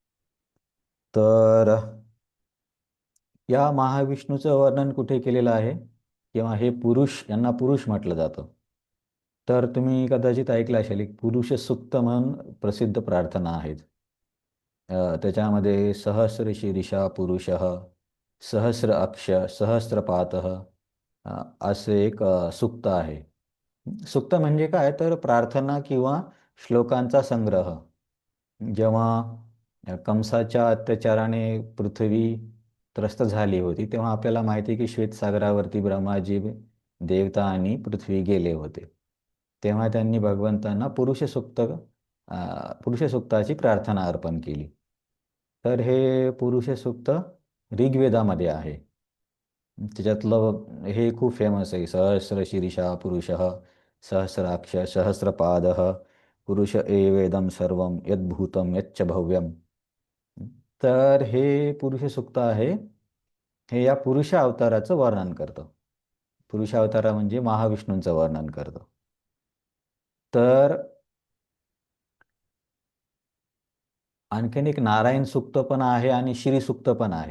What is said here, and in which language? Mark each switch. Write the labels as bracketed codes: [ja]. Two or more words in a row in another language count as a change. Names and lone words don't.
[mr] तर या महाविष्णूचं वर्णन कुठे केलेलं आहे किंवा हे पुरुष, यांना पुरुष म्हटलं जातं. तर तुम्ही कदाचित ऐकलं असेल, एक पुरुष सुक्त म्हणून प्रसिद्ध प्रार्थना आहेत. त्याच्यामध्ये [sa] सहस्र शीर्षा पुरुषः सहस्र अक्ष सहस्रपातः [mr] असे एक सुक्त आहे. सुक्त म्हणजे काय तर प्रार्थना किंवा श्लोकांचा संग्रह. जेव्हा कंसाच्या अत्याचाराने पृथ्वी त्रस्त झाली होती तेव्हा आपल्याला माहिती आहे की श्वेतसागरावरती ब्रह्माजी, देवता आणि पृथ्वी गेले होते. तेव्हा त्यांनी भगवंतांना पुरुष सुक्ताची प्रार्थना अर्पण केली. तर हे पुरुष सुक्त ऋग्वेदामध्ये आहे. त्याच्यातलं हे खूप फेमस आहे. [sa] सहस्र शीर्षा पुरुषः सहस्राक्ष सहस्रपादः पुरुष एवेदं सर्वं यद्भूतं यच्च भव्यम. [mr] तर हे पुरुष सुक्त आहे, हे या पुरुष अवताराचं वर्णन करतं. पुरुष अवतारा म्हणजे महाविष्णूंचं वर्णन करतं. तर आणखीन एक नारायण सुक्त पण आहे आणि श्री सुक्त पण आहे.